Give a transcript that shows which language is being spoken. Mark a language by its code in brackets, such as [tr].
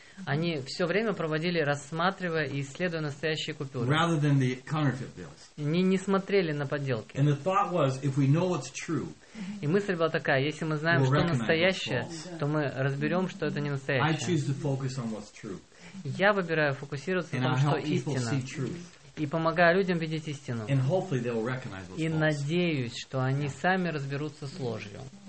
[ru] Они все время проводили, рассматривая и исследуя настоящие купюры. [en] Rather than the counterfeit bills. [ru] Не смотрели на подделки. [en] And the thought was, if we know what's true, [ru] и мысль была такая, если мы знаем, [en] we'll [ru] что настоящее, то мы разберем, что это не настоящее. [en] I choose to focus on what's true. [ru] Я выбираю фокусироваться на том, что истина. [en] See truth. [ru] И помогаю людям видеть истину. [en] And hopefully they'll recognize what's [ru] и [en] false. [ru] Надеюсь, что они сами разберутся с ложью.